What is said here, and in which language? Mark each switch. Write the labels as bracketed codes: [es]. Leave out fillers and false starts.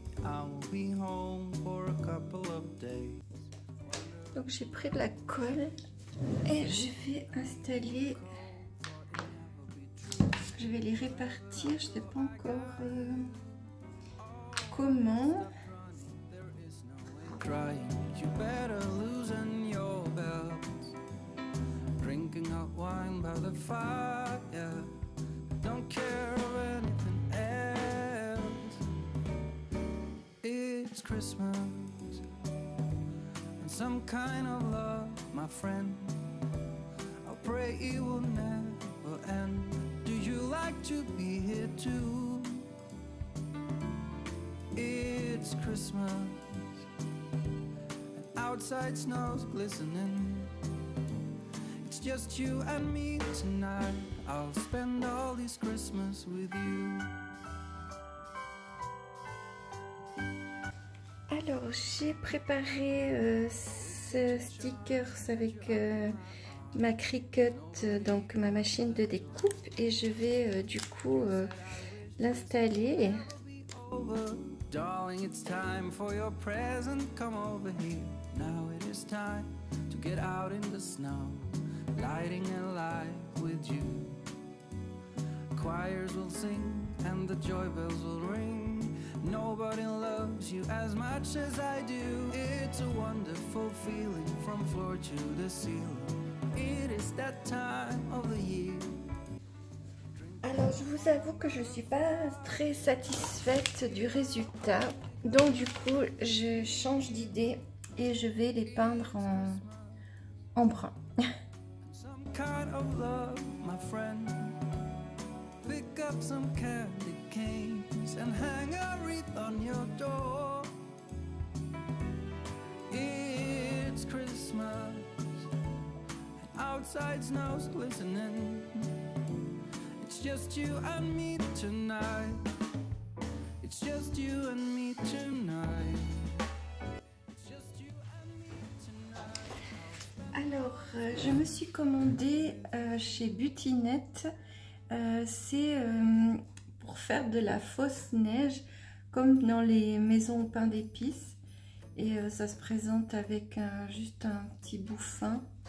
[en] I will be home for a couple of days. [fr] Donc j'ai pris de la colle et je vais installer, je vais les répartir, je sais pas encore comment. [en] You better loosen your belt. Drinking hot wine by the fire, don't care of anything else. It's Christmas and some kind of love, my friend. I pray it will never end. Do you like to be here too? It's Christmas and outside snow's glistening. Just you and me tonight. I'll spend all this Christmas with you. [fr] Alors j'ai préparé ce stickers avec ma Cricut, donc ma machine de découpe, et je vais du coup l'installer. [en] Darling, it's time for your present. Come over here. Now it is time to get out in the snow. Lighting a light with you. Choirs will sing and the joy bells will ring. Nobody loves you as much as I do. It's a wonderful feeling from floor to the ceiling. It is that time of the year. [fr] Alors je vous avoue que je suis pas très satisfaite du résultat. Donc du coup je change d'idée et je vais les peindre en brun. [en] Kind of love, my friend. Pick up some candy canes and hang a wreath on your door. It's Christmas and outside snow's glistening. It's just you and me tonight. It's just you and me tonight. [fr] Alors, je me suis commandé chez Butinette, c'est pour faire de la fausse neige, comme dans les maisons au pain d'épices. Et ça se présente avec juste un petit bout fin.